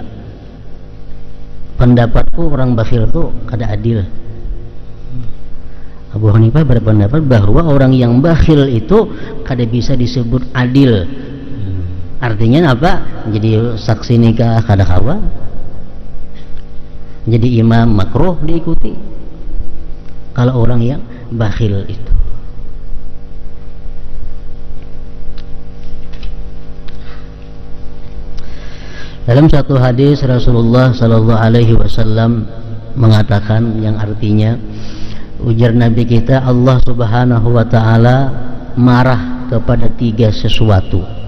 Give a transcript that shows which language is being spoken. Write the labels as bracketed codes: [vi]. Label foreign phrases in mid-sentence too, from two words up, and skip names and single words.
[id] Pendapatku orang bakhil itu kada adil. Abu Hanifah berpendapat bahwa orang yang bakhil itu kada bisa disebut adil. Artinya apa? Jadi saksi nikah [bjn] kada kawa, [id] jadi imam makruh diikuti kalau orang yang bakhil itu. Dalam satu hadis Rasulullah [ar] صلى الله عليه وسلم [id] mengatakan, yang artinya, ujar Nabi kita, Allah [ar] سبحانه وتعالى [id] marah kepada 3 sesuatu.